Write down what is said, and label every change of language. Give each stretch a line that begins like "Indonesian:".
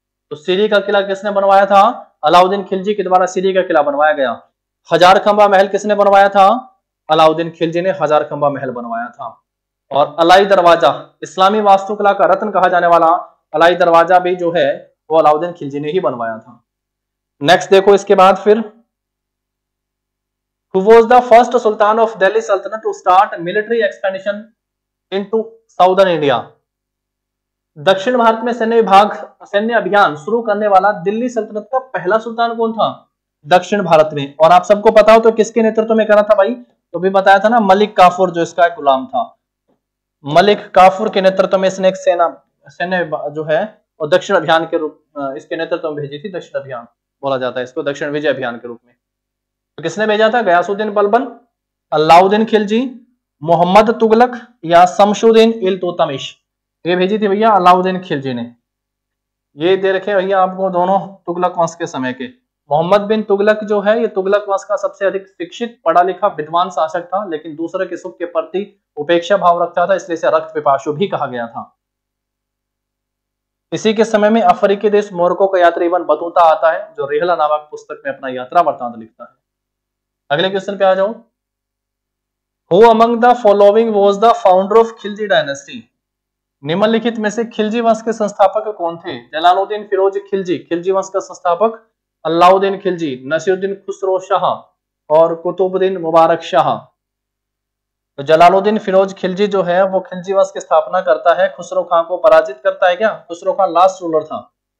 Hindi: तो सीरी का किला किसने बनवाया था? अलाउद्दीन खिलजी के द्वारा सीरी का किला बनवाया गया। हजार खंबा महल किसने बनवाया था? अलाउद्दीन खिलजी ने हजार खंबा महल बनवाया था। और अलाई दरवाजा, इस्लामी वास्तुकला का रत्न कहा जाने वाला अलाई दरवाजा भी जो है वो अलाउद्दीन खिलजी ने ही बनवाया था। नेक्स्ट देखो इसके बाद फिर,
English: Who was the first Sultan of Delhi Sultanate to start military expansion into Southern India?
Hindi: दक्षिण भारत में सैन्य अभियान शुरू करने वाला दिल्ली सल्तनत का पहला सुल्तान कौन था? दक्षिण भारत में। और आप सबको पता हो तो किसके नेतृत्व में करा था भाई? तो भी बताया था ना, मलिक काफूर जो इसका एक गुलाम था, मलिक काफूर के नेतृत्व में इसने एक सैन्य जो है और दक्षिण अभियान के रूप इसके नेतृत्व में भेजी थी। दक्षिण अभियान बोला जाता है इसको, दक्षिण विजय अभियान के रूप में। तो किसने भेजा था? गयासुद्दीन बलबन, अलाउद्दीन खिलजी, मोहम्मद तुगलक या शमशुद्दीन इल्तुतमिश। ये भेजी थी भैया अलाउद्दीन खिलजी ने। ये दे रखे भैया आपको दोनों तुगलक वंश के समय के। मोहम्मद बिन तुगलक जो है ये तुगलक वंश का सबसे अधिक शिक्षित, पढ़ा लिखा, विद्वान शासक था, लेकिन दूसरे के सुख के प्रति उपेक्षा भाव रखता था, इसलिए इसे रक्त पिपासु भी कहा गया था। इसी के समय में अफ्रीकी देश मोरक्को का यात्री इब्न बतूता आता है, जो रेहला नामक पुस्तक में अपना यात्रा वृत्तांत लिखता है। अगले क्वेश्चन पे आ जाओ।
English: Who among the following was the founder of Khilji dynasty?
Hindi: निम्नलिखित में से खिलजी वंश के संस्थापक कौन थे? जलालुद्दीन फिरोज खिलजी, खिलजी वंश का संस्थापक अलाउद्दीन खिलजी, नसीरुद्दीन खुसरो शाह और कुतुबुद्दीन मुबारक शाह। तो जलालुद्दीन फिरोज खिलजी जो है वो खिलजी वंश की स्थापना करता है, खुसरो खां को पराजित करता है। क्या खुसरो खां लास्ट रूलर था?